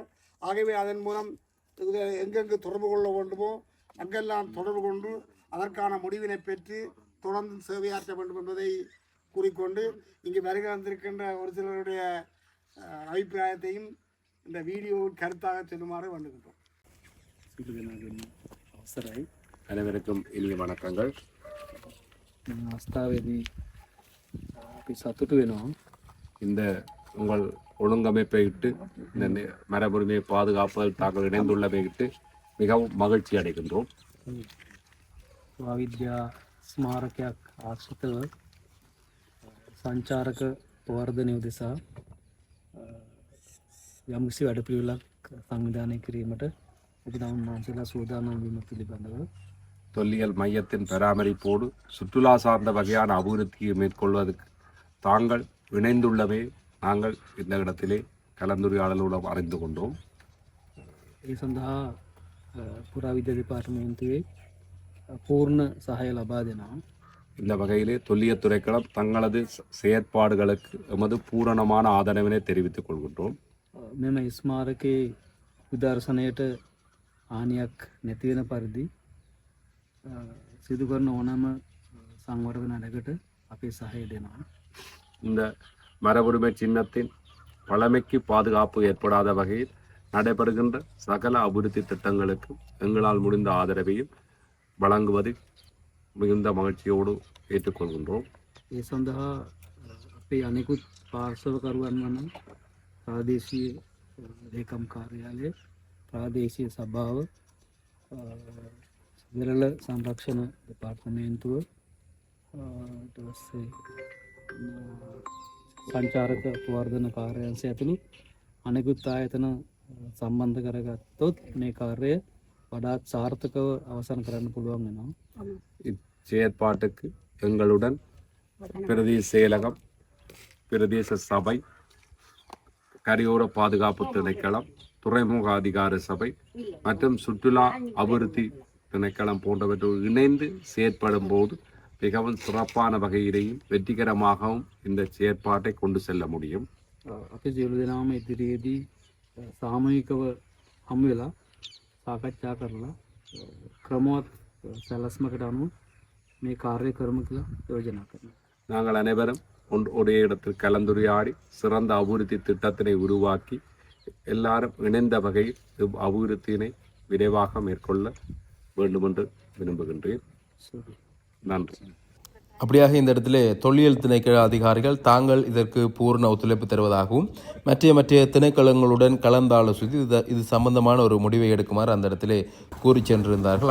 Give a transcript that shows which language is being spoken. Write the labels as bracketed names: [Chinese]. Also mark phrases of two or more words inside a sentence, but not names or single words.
[Tamil] ஆகவே அதன் மூலம் எங்கெங்கு தொடர்பு கொள்ள வேண்டுமோ அங்கெல்லாம் தொடர்பு கொண்டு அதற்கான முடிவினை பெற்று தொடர்ந்து சேவையாற்ற வேண்டும் என்பதை கூறிக்கொண்டு இங்கு வருகை வந்திருக்கின்ற ஒரு சிலருடைய அபிப்பிராயத்தையும் இந்த வீடியோவின் கருத்தாக சொல்லுமாறு வேண்டுகின்றோம். [Sinhala] අවසරයි [Tamil] அனைவருக்கும் இனிய வணக்கங்கள். [Sinhala] අවස්ථාවේදී අපි සතුටු වෙනවා [Tamil] இந்த உங்கள் ஒழுங்கமைப்பை இட்டு இந்த மரபுரிமையை பாதுகாப்பதில் தாங்கள் இணைந்துள்ளதை இட்டு மிகவும் மகிழ்ச்சி அடைகின்றோம். [Sinhala] විද්‍යා ස්මාරකයක් ආශ්‍රිතව සංචාරක ප්‍රවර්ධනය උදෙසා යම්කිසි වැඩපිළිවෙලක් සංවිධානය කිරීමට ඔබ වහන්සේලා සූදානම් වීම පිළිබඳව [Tamil] தொல்லியல் மையத்தின் பராமரிப்போடு சுற்றுலா சார்ந்த வகையான அபிவிருத்தியை மேற்கொள்வதற்கு தாங்கள் இணைந்துள்ளவே நாங்கள் இந்த இடத்திலே கலந்துரையாடலுடன் அறிந்து கொண்டோம். [Sinhala] ඒ සඳහා පුරාවිද්‍යා දෙපාර්තමේන්තුවේ පූර්ණ සහාය ලබා දෙනවා. [Tamil] இந்த வகையிலே தொல்லியல் துறைக்களம் தங்களது செயற்பாடுகளுக்கு எமது பூரணமான ஆதரவினை தெரிவித்துக் கொள்கின்றோம். [Sinhala] මෙම ස්මාරකයේ විදර්ශනයට හානියක් නැති වෙන පරිදි සිදු කරන ඕනෑම සංවර්ධන වැඩකට අපේ සහාය දෙනවා. [Tamil] இந்த மரபுரிமை சின்னத்தின் பழமைக்கு பாதுகாப்பு ஏற்படாத வகையில் நடைபெறுகின்ற சகல அபிவிருத்தி திட்டங்களுக்கு எங்களால் முடிந்த ஆதரவையும் வழங்குவதில் மிகுந்த மகிழ்ச்சியோடு ஏற்றுக்கொள்கின்றோம். [Sinhala] ඒ සඳහා අපේ අනෙකුත් පාර්ශවකරුවන් වන ප්‍රාදේශීය ලේකම් කාර්යාලය, ප්‍රාදේශීය සභාව, විරල සංරක්ෂණ දෙපාර්තමේන්තුව, ඊට පස්සේ සංචාරක ප්‍රවර්ධන කාර්යාංශය ඇතුළු අනෙකුත් ආයතන සම්බන්ධ කරගත්තොත් මේ කාර්යය වඩාත් සාර්ථකව අවසන් කරන්න පුළුවන් වෙනවා. [Tamil] இச்செயற்பாட்டுக்கு எங்களுடன் பிரதேச செயலகம், பிரதேச சபை, கரையோர பாதுகாப்பு திணைக்களம், துறைமுக அதிகார சபை மற்றும் சுற்றுலா அபிவிருத்தி திணைக்களம் போன்றவற்றோடு இணைந்து செயற்படும் போது மிகவும் சிறப்பான வகையிலேயும் வெற்றிகரமாகவும் இந்த செயற்பாட்டை கொண்டு செல்ல முடியும். අපි සියලු දෙනාම ඉදිරියේදී සාමූහිකව හමු වෙලා සාකච්ඡා කරලා ක්‍රමවත් සැලැස්මකට අනුව මේ කාර්ය කරමු කියලා යෝජනා කරනවා. நாங்கள் அனைவரும் ஒரே இடத்தில் கலந்துரையாடி சிறந்த அபிவிருத்தி திட்டத்தினை உருவாக்கி எல்லாரும் இணைந்த வகையில் அபிவிருத்தியினை விரைவாக மேற்கொள்ள வேண்டும் என்று விரும்புகின்றேன். நன்றி. அப்படியாக இந்த இடத்துல தொல்லியல் திணைக்கள அதிகாரிகள் தாங்கள் இதற்கு பூர்ண ஒத்துழைப்பு தருவதாகவும் மற்ற திணைக்களங்களுடன் கலந்தாலோசித்து இது சம்பந்தமான ஒரு முடிவை எடுக்குமாறு அந்த இடத்துல கூறி சென்றிருந்தார்கள்.